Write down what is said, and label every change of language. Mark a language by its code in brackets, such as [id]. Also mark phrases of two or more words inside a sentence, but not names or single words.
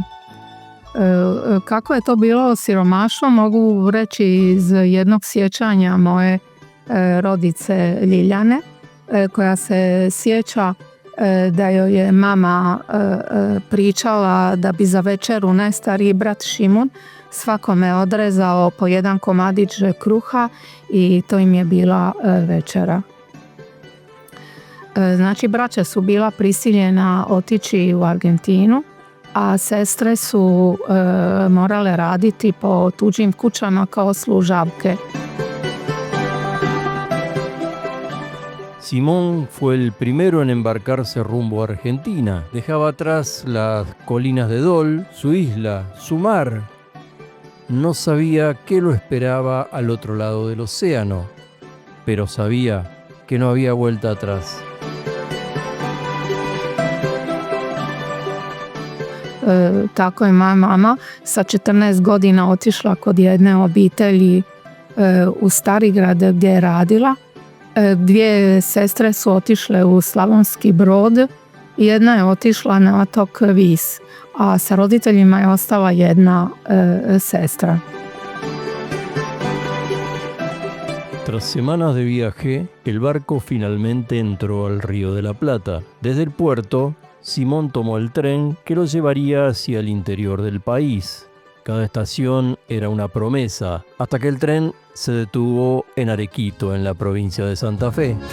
[hr] Kako je to bilo siromaštvo mogu reći iz jednog sjećanja moje rodice Ljiljane, koja se sjeća da joj je mama pričala da bi za večeru najstariji brat Šimun svakome odrezao po jedan komadić kruha i to im je bila večera. Znači, braća su bila prisiljena otići u Argentinu, a sestre su morale raditi po tuđim kućama kao služavke. [es] Simón fue el primero en embarcarse rumbo a Argentina. Dejaba atrás las colinas de Dol, su isla, su mar. No sabía qué lo esperaba al otro lado del océano, pero sabía que no había vuelta atrás. [hr] Tako je moja mama sa 14 godina otišla kod jedne obitelji u Starigrad gdje je radila. 2 sestre su otišle u Slavonski Brod, jedna je otišla na otok Vis, a sa roditeljima je ostala jedna sestra. [es] Tras semanas de viaje, el barco finalmente entró al Río de la Plata. Desde el puerto, Simón tomó el tren que lo llevaría hacia el interior del país. Cada estación era una promesa, hasta que el tren se detuvo en Arequito, en la provincia de Santa Fe.